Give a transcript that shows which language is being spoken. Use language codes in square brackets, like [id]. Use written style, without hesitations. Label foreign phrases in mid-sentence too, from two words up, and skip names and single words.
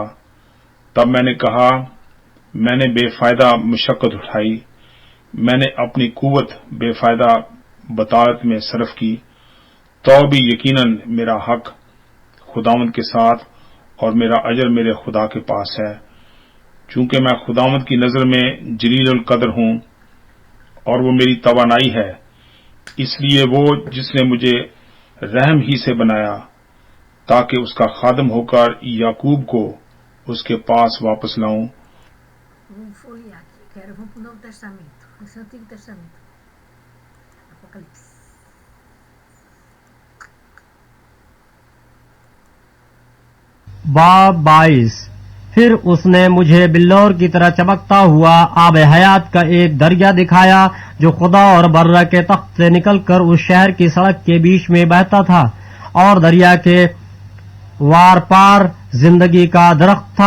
[ur] تب میں نے کہا میں نے بے فائدہ مشقت اٹھائی، میں نے اپنی قوت بے فائدہ بطالت میں صرف کی، تو بھی یقیناً میرا حق خداوند کے ساتھ اور میرا اجر میرے خدا کے پاس ہے۔ چونکہ میں خداوند کی نظر میں جلیل القدر ہوں اور وہ میری توانائی ہے، اس لیے وہ جس نے مجھے رحم ہی سے بنایا تاکہ اس کا خادم ہو کر یعقوب کو اس کے پاس واپس لاؤں۔ [pt] Vamos folhear aqui. Vamos para o Novo Testamento. Esse é o Antigo Testamento. Apocalipse. [ur] बाब 22। پھر اس نے مجھے بلور کی طرح چمکتا ہوا آب حیات کا ایک دریا دکھایا جو خدا اور برہ کے تخت سے نکل کر اس شہر کی سڑک کے بیچ میں بہتا تھا، اور دریا کے وار پار زندگی کا درخت تھا.